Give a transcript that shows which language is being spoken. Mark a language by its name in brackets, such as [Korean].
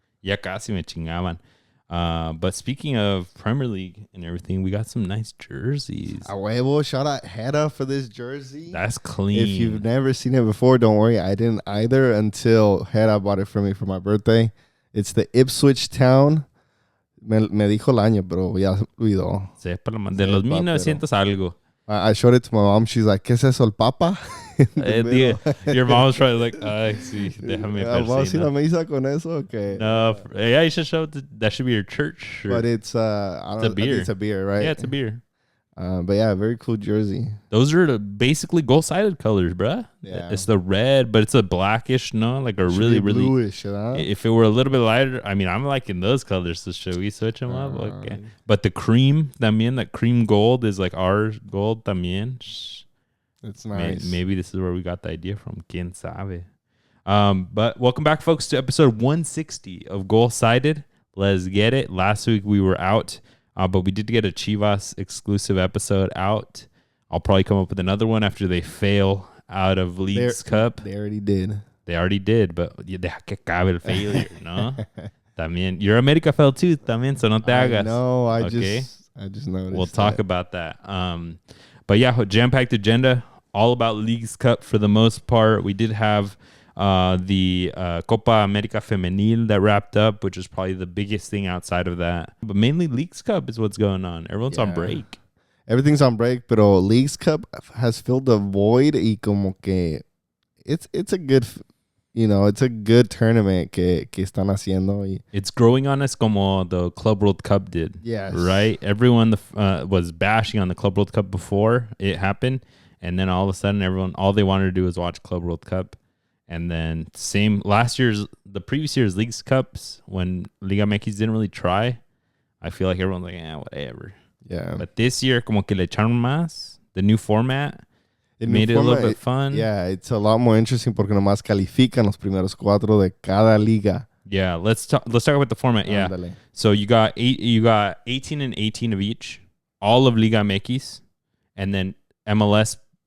[Spanish] Ya casi me chingaban. [English] But speaking of Premier League and everything, we got some nice jerseys. [Spanish] A huevo, [English] shout out Hedda for this jersey. That's clean. If you've never seen it before, don't worry. I didn't either until Hedda bought it for me for my birthday. It's the Ipswich Town. [Spanish] Me dijo el año, pero ya olvidó. De los 1900 algo. [English] I showed it to my mom. She's like, [Spanish] ¿qué es eso, el Papa? [English] Your mom was probably like, [Spanish] sí, déjame ¿Vamos a ir a misa con eso? [English] Okay. No, yeah, you should show that should be your church shirt. But it's, I think it's a beer, right? Yeah, it's a beer. But yeah, very cool jersey. Those are basically goal-sided colors, bruh. Yeah. It's the red, but it's a blackish, no? Like a really bluish, huh? If it were a little bit lighter, I mean, I'm liking those colors, so should we switch them up? Okay. But the cream, también, that cream gold is like our gold también. It's nice. Maybe this is where we got the idea from. [Spanish] Quien sabe. [English] But welcome back, folks, to episode 160 of Goal-Sided. Let's get it. Last week we were out. But we did get a Chivas exclusive episode out. I'll probably come up with another one after they fail out of League's Cup. They already did. But [Spanish] deja que acabe el failure, ¿no? También. [English] Your America fell too, también, so [Spanish] no te hagas. [English] No, I just noticed. We'll talk about that. But yeah, jam-packed agenda. All about League's Cup for the most part. We did have the Copa America Femenil that wrapped up, which is probably the biggest thing outside of that. But mainly League's Cup is what's going on. Everyone's on break. Everything's on break, but League's Cup has filled the void. [Spanish] Y como que [English] it's a good, it's a good tournament [Spanish] que están haciendo. Y [English] it's growing on us como the Club World Cup did. Yes. Right? Everyone was bashing on the Club World Cup before it happened. And then all of a sudden, all they wanted to do was watch Club World Cup. And then the previous year's Leagues Cups, when Liga MX didn't really try, I feel like everyone's like, whatever. Yeah. But this year, [Spanish] como que le echaron más. [English] The new format made it a little bit fun. Yeah, it's a lot more interesting [Spanish] porque nomás califican los primeros 4 de cada liga. [English] Yeah, let's talk about the format. Yeah. [Spanish] Ándale. [English] So you got 18 and 18 of each, all of Liga MX, and then MLS.